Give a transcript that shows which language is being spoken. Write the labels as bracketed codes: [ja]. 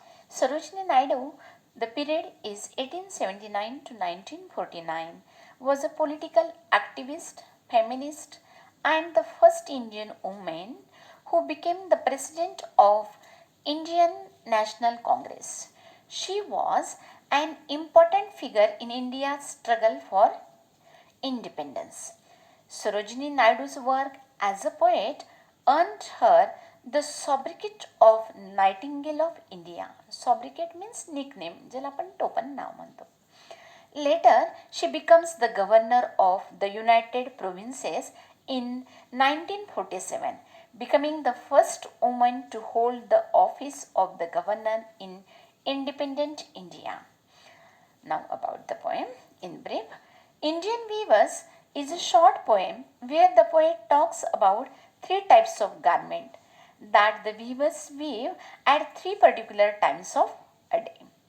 [en] Sarojini Naidu, the period is 1879 to 1949, was a political activist, feminist, and the first Indian woman who became the president of Indian National Congress. She was an important figure in India's struggle for independence. Sarojini Naidu's work as a poet earned her the sobriquet of Nightingale of India. Sobriquet means nickname, [mr] ज्याला आपण टोपण नाव म्हणतो. [en] Later, she becomes the governor of the United Provinces in 1947, becoming the first woman to hold the office of the governor in independent India. Now about the poem in brief. Indian Weavers is a short poem where the poet talks about three types of garment that the weavers weave at three particular times of a day.